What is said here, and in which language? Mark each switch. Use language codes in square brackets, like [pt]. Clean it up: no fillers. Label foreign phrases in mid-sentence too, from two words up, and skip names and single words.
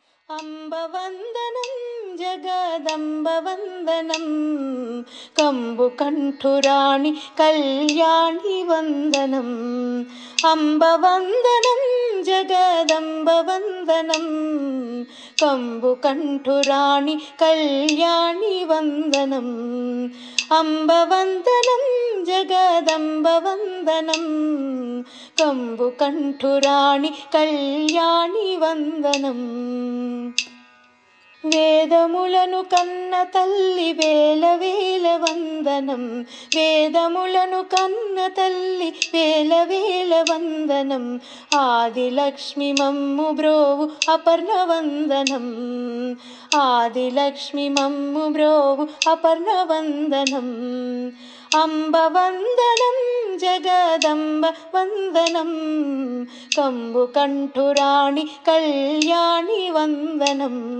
[sa] अम्बवन्दनं जगदम्बवन्दनं कम्बुकण्ठुराणि कल्याणि वन्दनम् अम्बवन्दनं जगदम्बवन्दनं कम्बुकण्ठुराणि कल्याणि वन्दनम् अम्बवन्दनं जगदम्बवन्दनं कम्बुकण्ठुराणि कल्याणि वन्दनम् [te] వేదములను కన్న తల్లి వేల వేల వందనం వేదములను కన్న తల్లి వేల వేల వందనం ఆదిలక్ష్మి మమ్ము బ్రోవు అపర్ణ వందనం ఆదిలక్ష్మి మమ్ము బ్రోవు అపర్ణ వందనం అంబ వందనం జగదంబ వందనం కంబుకంఠురాణి కళ్యాణి వందనం